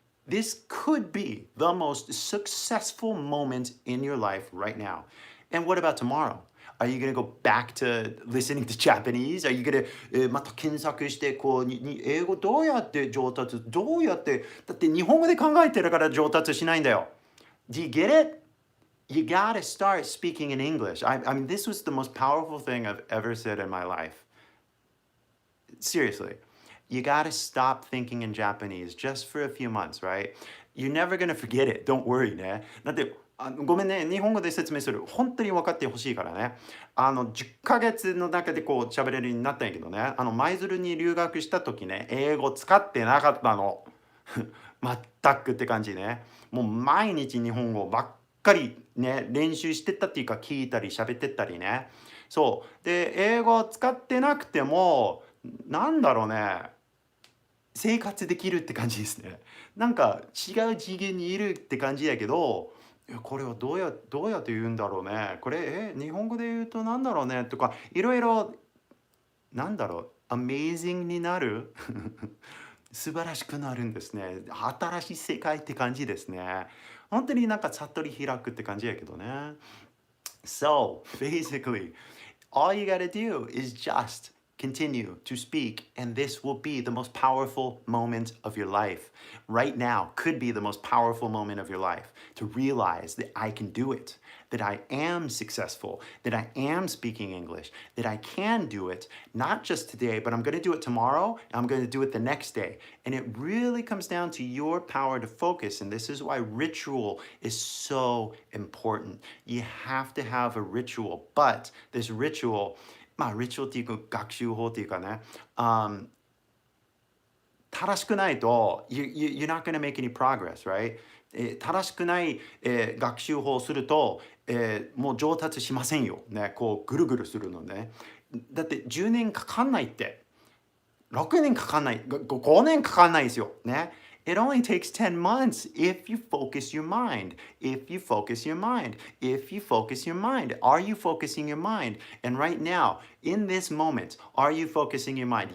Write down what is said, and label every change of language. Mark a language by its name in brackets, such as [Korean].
[English] This could be the most successful moment in your life right now. And what about tomorrow? Are you going to [Japanese] go back to listening to Japanese? Are you going to また検索して英語どうやって上達どうやってだって日本語で考えてるから上達しないんだよ。 [English] Do you get it? You got to start speaking in English. I mean, this was the most powerful thing I've ever said in my life. Seriously. You got to stop thinking in Japanese just for a few months, right? You're never going to forget it. Don't worry ね。 [Japanese] だってごめんね、日本語で説明する。本当に分かってほしいからね。 10ヶ月の中で喋れるようになったんやけどね。舞鶴に留学した時ね、英語使ってなかったの。全くって感じね。もう毎日日本語ばっかりね、練習してったっていうか聞いたり喋ってったりね。そう。で、英語を使ってなくても、なんだろうね。生活できるって感じですね。なんか違う次元にいるって感じやけど、これはどうやって言うんだろうね。これ日本語で言うとなんだろうねとかいろいろなんだろう amazing になる素晴らしくなるんですね。新しい世界って感じですね。本当になんか悟り開くって感じやけどね。 [English] So basically, all you gotta do is just continue to speak, and this will be the most powerful moment of your life. Right now could be the most powerful moment of your life to realize that I can do it, that I am successful, that I am speaking English, that I can do it, not just today, but I'm going to do it tomorrow, and I'm going to do it the next day. And it really comes down to your power to focus, and this is why ritual is so important. You have to have a ritual, but this ritual [Japanese] リチュアルっていうか学習法っていうかね、正しくないと、 [English] you're not going to make any progress, right? [Japanese] 正しくない、学習法をすると、もう上達しませんよ。ね、ぐるぐるするのね。だって10年かかんないって、6年かかんない、5年かかんないですよ。ね。 [English] It only takes 10 months if you focus your mind. If you focus your mind. If you focus your mind. Are you focusing your mind? And right now, in this moment, are you focusing your mind?